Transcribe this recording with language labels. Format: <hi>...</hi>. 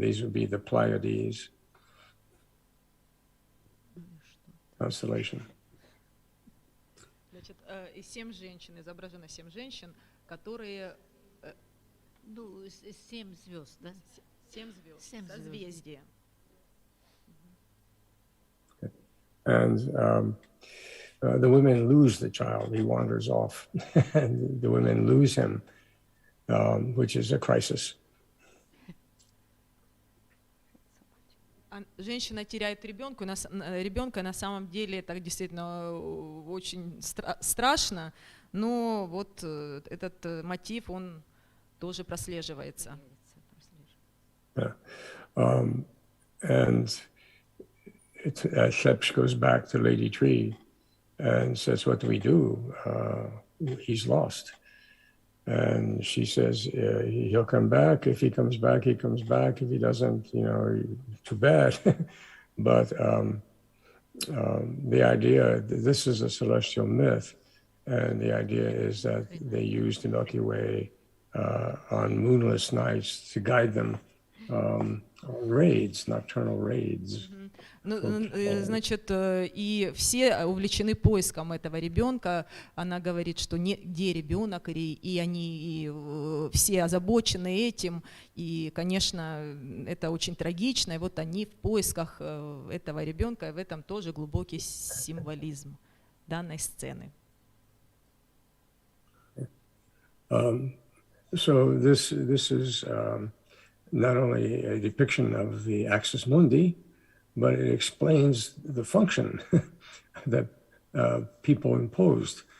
<en>These would be the Pleiades constellation.</en> <ru>Значит, и 7 женщин, изображено 7 женщин, которые... Ну, 7 звезд, да? 7 звезд, созвездия.</ru> <en>And the women lose the child. He wanders off, and the women lose him, which is a crisis.</en> <ru>Женщина теряет ребенка, на самом деле это действительно очень страшно, но вот этот мотив, он тоже прослеживается.</ru> <en>Yeah. And Thlepsh goes back to Lady Tree and says, "What do we do? He's lost." And she says, "He'll come back. If he comes back, he comes back. If he doesn't, too bad." But the idea, this is a celestial myth, and the idea is that they use the Milky Way on moonless nights to guide them raids, nocturnal raids.</en> <ru>Значит, и все увлечены поиском этого ребенка. Она говорит, что где ребенок, и они все озабочены этим. И, конечно, это очень трагично. И вот они в поисках этого ребенка, и в этом тоже глубокий символизм данной сцены.</ru> <en>So this is not only a depiction of the axis mundi, but it explains the function that people imposed.</en>